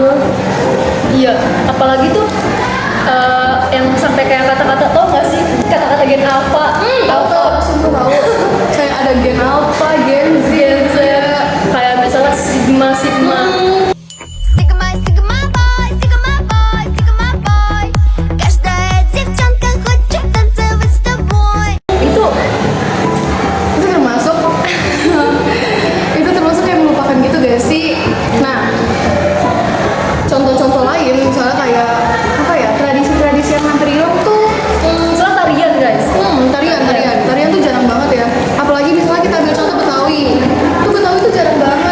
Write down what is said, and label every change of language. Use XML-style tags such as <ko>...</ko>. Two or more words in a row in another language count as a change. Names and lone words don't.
<id>Iya, apalagi tuh yang sampai kayak kata-kata tau gak sih? Kata-kata</id> <en>gen alpha.</en> <id>Tahu langsung tahu. Kayak ada</id> <en>gen alpha, gen Z,</en> <id>Kayak misalnya sigma.</id> <en>Sigma, Sigma boy, Sigma boy, Sigma boy.</en> <ru>Каждая девчонка хочет танцевать с тобой.</ru> <id>itu termasuk itu termasuk yang melupakan gitu gak sih? Nah, contoh-contoh lain misalnya kayak apa ya, tradisi-tradisi yang hampir hilang tuh Misalnya tarian guys. tarian tuh jarang banget ya. Apalagi misalnya kita ambil contoh Betawi tuh jarang banget.</id>